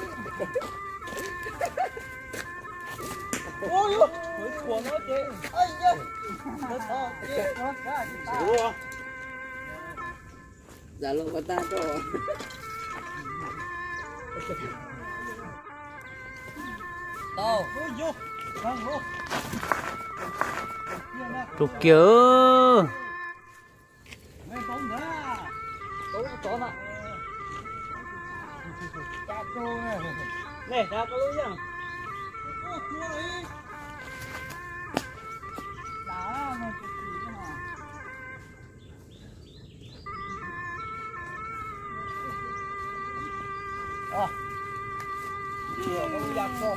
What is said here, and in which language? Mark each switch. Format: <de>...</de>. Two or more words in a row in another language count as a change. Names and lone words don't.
<zh>哦哟，我那点，哎呀，我操，走啊！咋了？我大招。到。哦哟，看我。</zh> <vi>Trục chưa? Này, ra có lối nhá. Chưa có giặc không?</vi>